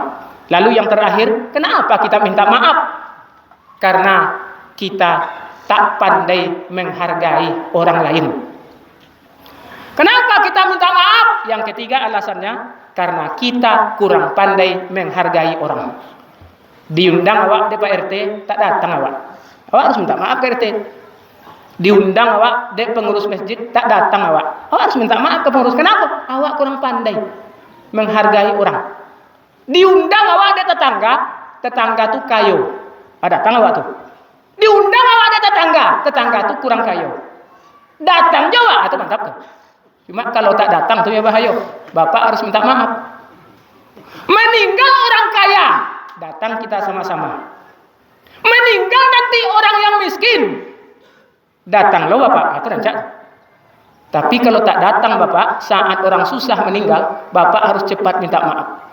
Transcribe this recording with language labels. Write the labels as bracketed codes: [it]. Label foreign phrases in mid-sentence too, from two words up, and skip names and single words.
[id] Lalu yang terakhir, kenapa kita minta maaf? Karena kita tak pandai menghargai orang lain. Kenapa kita minta maaf? Yang ketiga alasannya, karena kita kurang pandai menghargai orang. [min] Diundang awak di Pak RT, tak datang awak. Awak harus minta maaf ke RT. Diundang awak dek pengurus masjid, tak datang awak. Awak harus minta maaf ke pengurus. [id] Kenapa? [min] Awak kurang pandai menghargai orang. Diundang awak dek tetangga, tetangga tuh kayo. Datang awak tuh. Diundang awak dek tetangga, tetangga tuh kurang kayo. Datang jawab, atau mantap tuh. Cuma kalau tak datang tuh ya bahaya. [id] Bapak harus minta maaf. Meninggal orang kaya, datang kita sama-sama. [min] Meninggal nanti orang yang miskin, datang lo Bapak, atau rancak. [id] Tapi kalau tak datang Bapak, saat orang susah meninggal, Bapak harus cepat minta maaf.